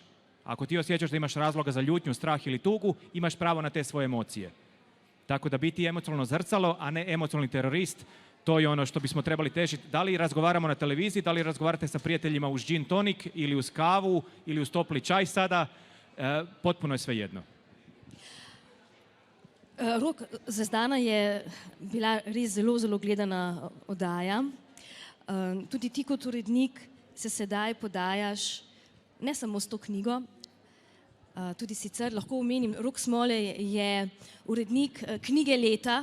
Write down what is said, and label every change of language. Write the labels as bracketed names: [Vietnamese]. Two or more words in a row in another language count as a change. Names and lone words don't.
[Croatian] Ako ti osjećaš da imaš razloga za ljutnju, strah ili tugu, imaš pravo na te svoje emocije. Tako da biti emocionalno zrcalo, a ne emocionalni terorist, to je ono što bismo trebali težiti. Da li razgovaramo na televiziji, da li razgovarate sa prijateljima uz gin tonik ili uz kavu ili uz topli čaj sada, potpuno je svejedno. [Slovenian] Rok, Zvezdana je bila res zelo, zelo gledana oddaja. Tudi ti kot urednik se sedaj podajaš ne samo s to knjigo, tudi sicer lahko omenim, Rok Smolej je urednik knjige leta.